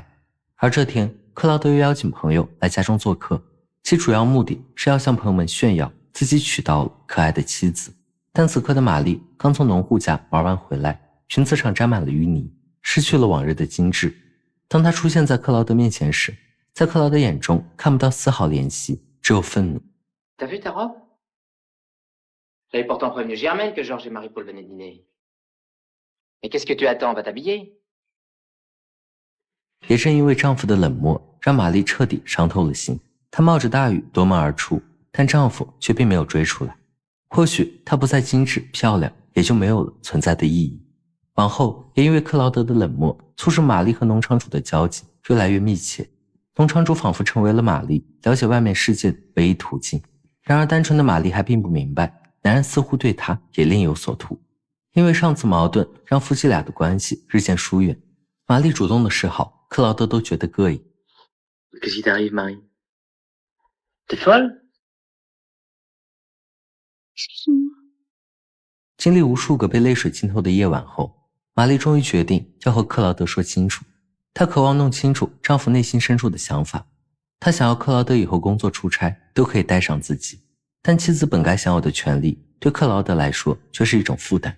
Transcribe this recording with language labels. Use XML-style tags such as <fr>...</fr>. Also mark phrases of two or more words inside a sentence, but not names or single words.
<zh>而这天，克劳德又邀请朋友来家中做客，其主要目的是要向朋友们炫耀自己娶到了可爱的妻子。但此刻的玛丽刚从农户家玩完回来，裙子上沾满了淤泥，失去了往日的精致。当她出现在克劳德面前时，在克劳德眼中看不到丝毫怜惜，只有愤怒。</zh> <fr>T'as vu ta robe? J'avais pourtant prévenu Germaine que Georges et Marie-Paul venaient dîner. Mais qu'est-ce que tu attends? Va t'habiller.</fr> <zh>也正因为丈夫的冷漠，让玛丽彻底伤透了心。她冒着大雨夺门而出，但丈夫却并没有追出来。或许她不再精致漂亮，也就没有了存在的意义。往后也因为克劳德的冷漠，促使玛丽和农场主的交集越来越密切。农场主仿佛成为了玛丽了解外面世界的唯一途径。然而单纯的玛丽还并不明白，男人似乎对她也另有所图。因为上次矛盾让夫妻俩的关系日渐疏远，玛丽主动的示好，克劳德都觉得膈应。</zh> <fr>Qu'est-ce qui t'arrive, Marie? T'es folle? Excuse-moi.</fr> <zh>经历无数个被泪水浸透的夜晚后，玛丽终于决定要和克劳德说清楚。她渴望弄清楚丈夫内心深处的想法。她想要克劳德以后工作出差都可以带上自己，但妻子本该享有的权利对克劳德来说却是一种负担。</zh>